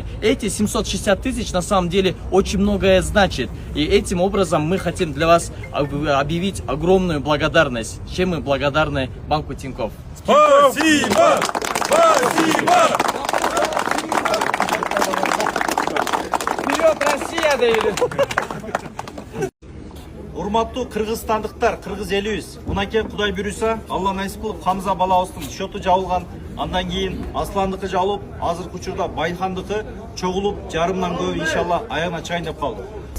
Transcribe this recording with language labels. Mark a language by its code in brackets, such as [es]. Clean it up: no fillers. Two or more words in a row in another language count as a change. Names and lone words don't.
[ru] Эти 760 тысяч на самом деле очень многое значит. И этим образом мы хотим для вас объявить огромную благодарность, чем мы благодарны банку Тинькофф. Спасибо! Спасибо! Вперед, Россия, deydi. [ky] Урматтуу кыргызстандыктар, кыргыз элибиз, мынакей Кудай буйруса, Алла насип кылып Хамза балабыздын счету жабылган. Андан кийин Асландыкы жабылып, азыркы учурда Байхандыкы чогулуп, жарымдан көп иншалла аягына чайын деп калды.